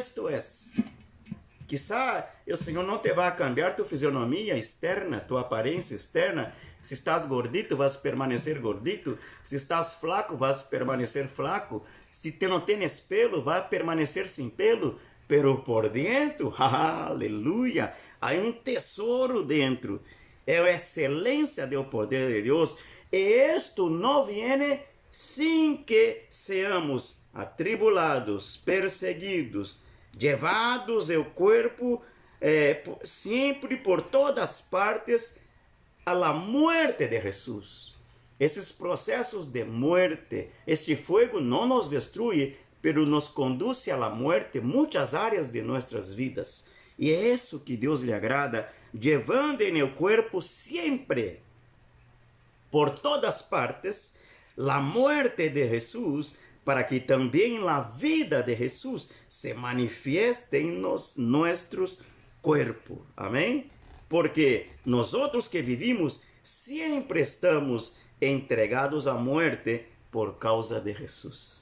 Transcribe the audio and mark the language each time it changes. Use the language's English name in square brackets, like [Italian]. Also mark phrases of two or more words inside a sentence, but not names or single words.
[Portuguese] Para isto é Quizá o Senhor não te vai cambiar tua fisionomia externa, tua aparência externa. Se estás gordito, vas permanecer gordito. Se estás flaco, vas permanecer flaco. Se não tens pelo, vai permanecer sem pelo. Pero por dentro, aleluia, há um tesouro dentro. É a excelência do poder de Deus. E isto não vem sem que seamos atribulados, perseguidos, levados o corpo sempre por todas partes [Spanish] a la muerte de Jesus. [Portuguese] Esses processos de muerte, esse fogo não nos destrui, pero nos conduz [Spanish] a la muerte [Portuguese] muitas áreas de nossas vidas. E é isso que Deus lhe agrada, levando em el corpo sempre, por todas partes, [Spanish] la muerte de Jesus, [Portuguese] para que também a vida de Jesus se manifieste em nossos corpos. Amém? Porque nós outros que vivimos sempre estamos entregados à morte por causa de Jesus.